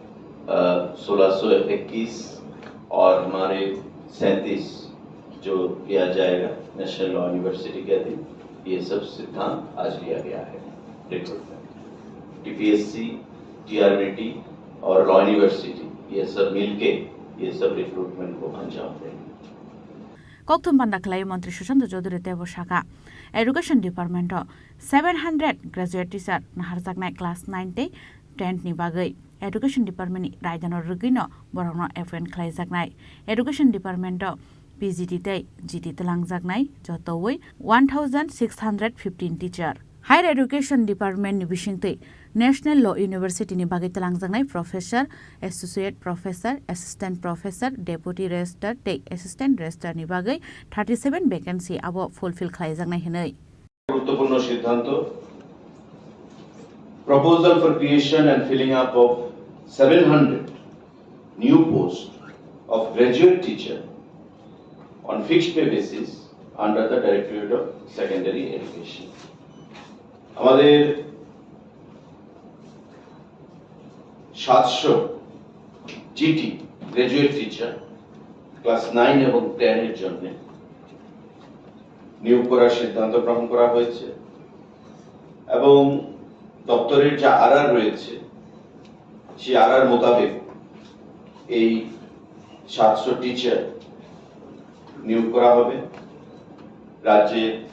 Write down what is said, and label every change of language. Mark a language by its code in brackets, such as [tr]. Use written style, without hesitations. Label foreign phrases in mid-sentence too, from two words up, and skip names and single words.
[hi] 1621 और हमारे 37 जो किया जाएगा नेशनल लॉ यूनिवर्सिटी के अधीन ये सब सिद्धांत आज लिया गया है रिक्रूटमेंट टीपीएससी टीआरबीटी और लॉ यूनिवर्सिटी ये सब मिलके ये सब रिक्रूटमेंट को अंजाम देंगे [trp] Kokthum panda khlai Mantri Sushant Chaudhary tebo shaka [en] Education Department [trp] 700 [en] graduate teacher [trp] naharjaknai class 9 te 10 ni bagai एडुकेशन डिपार्टमेंटनि रायदानाव रगैनो बरंनो एपइन्ट खालामजानाय एडुकेशन डिपार्टमेन्टआव PGT तै GT तलांजानाय जतोवै 1615 टीचार [en] higher education [trp] डिपार्टमेन्टनि बिसिंतै नेशनल लॉ यूनिवर्सिटी नि बागै तलांजानाय [en] professor associate professor assistant professor deputy registrar [trp] तै [en] assistant registrar [trp] नि बागै 37 वैकेंसी आबो फुलफिल खालामजानाय हिनै [bn] গুরুত্বপূর্ণ সিদ্ধান্ত [en] proposal for creation and filling up of 700 new posts of graduate teacher on fixed pay basis under the Directorate of Secondary Education. [bn] আমাদের 700 [en] GT graduate teacher [bn] class 9 এবং 10 এর জন্য নিয়োগ করার সিদ্ধান্ত গ্রহণ করা হয়েছে এবং দপ্তরের যে আরআর রয়েছে সেই আরআর মোতাবেক এই 700 টিচার নিয়োগ করা হবে রাজ্যে